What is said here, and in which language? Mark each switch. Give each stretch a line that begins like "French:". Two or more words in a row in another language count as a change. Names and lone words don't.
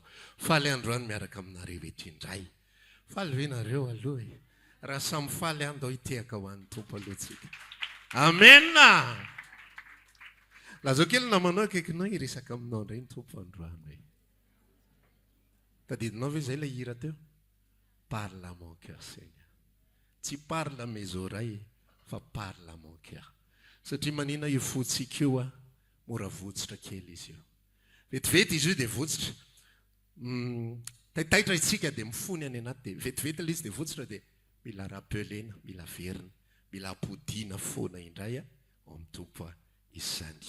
Malagasy: Faly androany miaraka aminareo etrindray. Faly ve nareo aloha e? Raha samy faly andao hitehaka ho an'ny Tompo alohantsika. Amen. Lazao kely namanao akaikinao iresaka aminao indray ny Tompo androany hoe. Tadidinao ve izay ilay hira teo?
French: Parle à mon cœur Seigneur. Tsy parle à mes oreilles fa parle à mon cœur.
Malagasy: Satria manina io fotsika io mora votsitra kely izy io. Vetivety izy io dia votsitra. Taitaitra itsika dia mifony any anaty dia vetivety ilay izy dia votsitra dia mila rapelena, mila verina, mila apodiana foana indray ao amin'ny Tompo izany.